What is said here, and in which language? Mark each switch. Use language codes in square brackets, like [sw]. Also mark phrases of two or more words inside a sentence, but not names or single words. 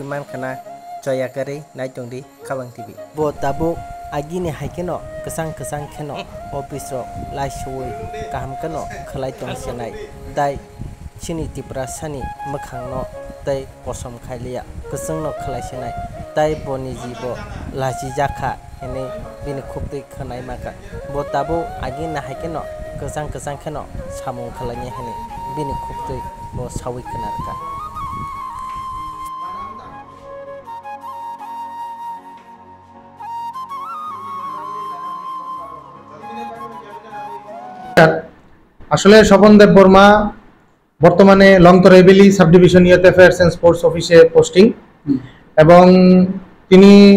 [trp] mankana choyakari naitongdi khabang tv bo tabo agini haikeno kesang kheno office ro laisoi kaham keno khlai tongsenai tai chini tiprasani makhangno tai kosom khailia kesangno khlaisenai tai boni jibo laji jakha ene bini khuptui khnai maka bo tabo agini haikeno kesang kheno samung khlainya hene bini khuptui bo sawi khnarka [bn] আসলে স্বপনদেব বর্মা বর্তমানে লংতরাইবেলি [en] sub division youth affairs and sports [bn] অফিসে পোস্টিং এবং তিনি